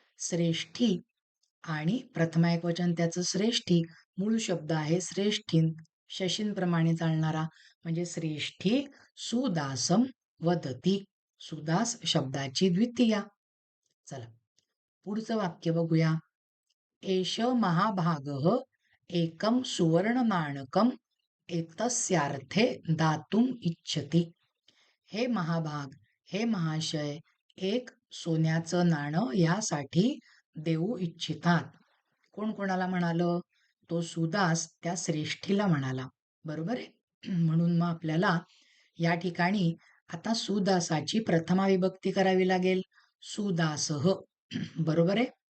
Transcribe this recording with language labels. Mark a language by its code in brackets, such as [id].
[mr] श्रेष्ठी आणि प्रथमा एकवचन त्याचं श्रेष्ठी. मूळ शब्द आहे श्रेष्ठीन, शशींप्रमाणे चालणारा. म्हणजे [sa] श्रेष्ठी सुदासम वदती. [mr] सुदास शब्दाची द्वितीया. चला, पुढचं वाक्य बघूया. [sa] एष महाभागः एकं सुवर्णनाणकम् एतस्यार्थे दातुम् इच्छति. [mr] हे महाभाग, हे महाशय, एक सोन्याचं नाणं यासाठी देऊ इच्छितात. कोण कोणाला म्हणालं? तो सुदास त्या श्रेष्ठीला म्हणाला. बरोबर आहे. म्हणून मग आपल्याला या ठिकाणी आता सुदासाची प्रथमा विभक्ती करावी लागेल. सुदासः. बरोबर आहे.